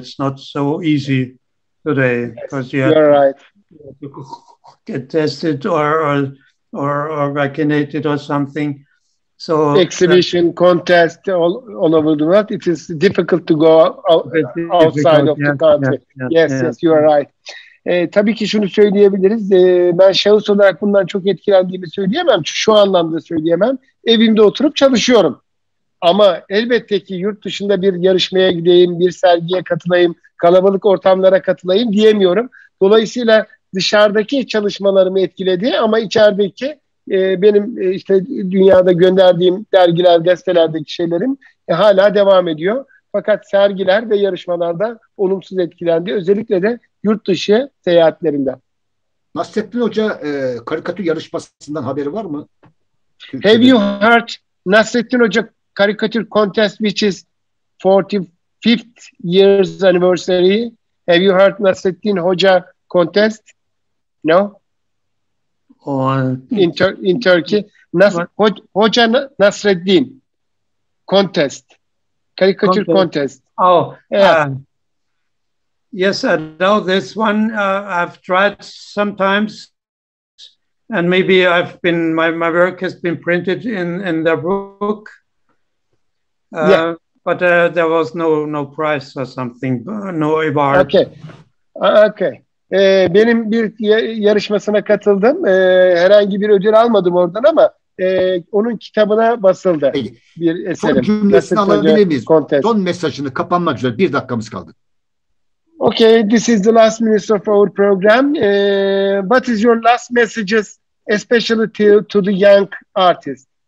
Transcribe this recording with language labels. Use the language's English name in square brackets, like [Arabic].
[English] It's not so easy today because You're right. Get tested or vaccinated or something. So Exhibition, contest all over the world. It is difficult to go outside of the country. Yes, you are right. [Turkish] Tabii ki şunu söyleyebiliriz. Ben şahıs olarak bundan çok etkilendiğimi söyleyemem. Şu anlamda söyleyemem. Evimde oturup çalışıyorum. Ama elbette ki yurt dışında bir yarışmaya gideyim, bir sergiye katılayım, kalabalık ortamlara katılayım diyemiyorum. Dolayısıyla dışarıdaki çalışmalarımı etkiledi ama içerideki benim işte dünyada gönderdiğim dergiler, gazetelerdeki şeylerim hala devam ediyor. Fakat sergiler ve yarışmalarda olumsuz etkilendi. Özellikle de yurt dışı seyahatlerimden. Nasrettin Hoca karikatür yarışmasından haberi var mı? [English] Have you heard Nasrettin Hoca caricature contest which is 45th years anniversary? Have you heard Nasrettin Hoca contest? No? In Turkey. Hoca Nasreddin. contest. Caricature contest. Oh, Yeah. Yes, I know this one. I've tried sometimes, and maybe my work has been printed in the book. Yeah. But there was no prize or something, no award. Okay. Okay. [Turkish] Benim bir yarışmasına katıldım. Herhangi bir ödül almadım oradan ama onun kitabına basıldı. Peki. Bir eserim. Son cümlesini alabilir miyiz? [English] Contest. [Turkish] Son mesajını kapanmak üzere 1 dakikamız kaldı. [English] Okay, this is the last minute of our program. What is your last messages, especially to the young artists?